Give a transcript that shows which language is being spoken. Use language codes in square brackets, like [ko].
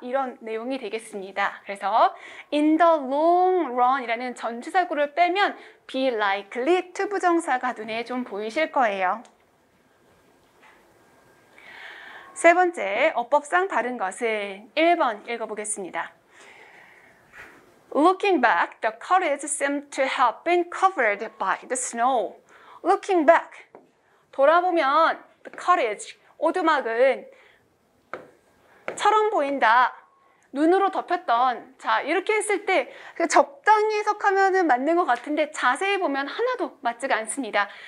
[ko] 이런 내용이 되겠습니다. 그래서 [en] in the long run [ko] 이라는 전치사구를 빼면 [en] be likely to [ko] 부정사가 눈에 좀 보이실 거예요. 세 번째, 어법상 다른 것은 1번 읽어보겠습니다. [en] Looking back, the cottage seemed to have been covered by the snow. Looking back, [ko] 돌아보면 [en] the cottage, [ko] 오두막은 처럼 보인다. 눈으로 덮였던. 자, 이렇게 했을 때 적당히 해석하면은 맞는 것 같은데 자세히 보면 하나도 맞지가 않습니다.